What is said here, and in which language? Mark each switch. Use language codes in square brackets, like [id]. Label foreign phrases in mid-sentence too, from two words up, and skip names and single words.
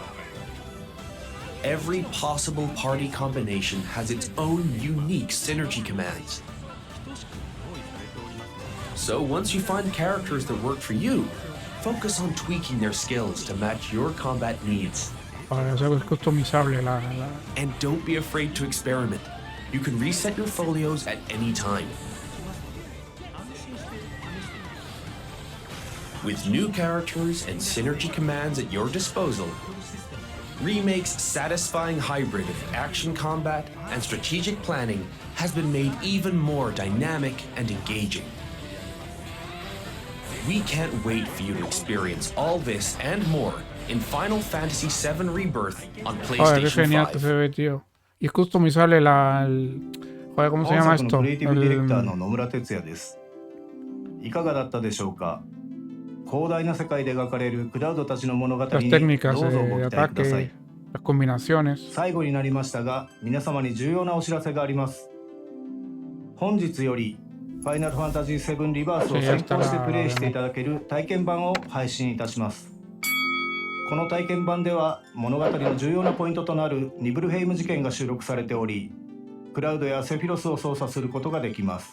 [en] Every possible party combination has its own unique synergy commands. So once you find characters that work for you, focus on tweaking their skills to match your combat needs. [es] Para hacer customizable [en] And don't be afraid to experiment. You can reset your folios at any time. With new characters and synergy commands at your disposal, Remake's satisfying hybrid of action combat and strategic planning has been made even more dynamic and engaging. We can't wait for you to experience all this and more in Final Fantasy VII Rebirth on [es] Joder, qué [en] PlayStation genial que 5. [es] se ve, tío. Y es customizable Joder, ¿cómo se llama esto? [ja] クリエイティブディレクターの野村哲也です。いかがだったでしょうか。広大な世界で描かれるクラウドたちの物語にどう [es] Las [ja] ぞ [es] técnicas [ja] ご [es] de [ja] 期待くださ [es] ataque, [ja] い。 [es] las combinaciones. [ja] 最後になりましたが、皆様に重要なお知らせがあります。本日よりファイナルファンタジー7リバースを先行してプレイしていただける体験版を配信いたします。この体験版では物語の重要なポイントとなるニブルヘイム事件が収録されており、クラウドやセフィロスを操作することができます。